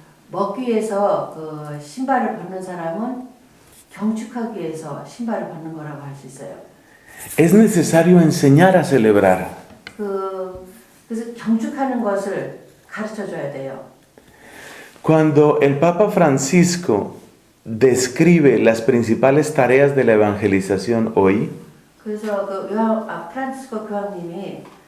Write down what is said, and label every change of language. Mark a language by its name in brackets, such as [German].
[Korean] 먹기 위해서 신발을 벗는 사람은 경축하기 위해서 신발을 벗는 거라고 할 수 있어요. [Spanish] Es necesario enseñar a celebrar. [Korean] 그래서 경축하는 것을 가르쳐 줘야 돼요. [Spanish] Cuando el Papa Francisco describe las principales tareas de la evangelización hoy, [Korean] 그래서 프란치스코 교황님이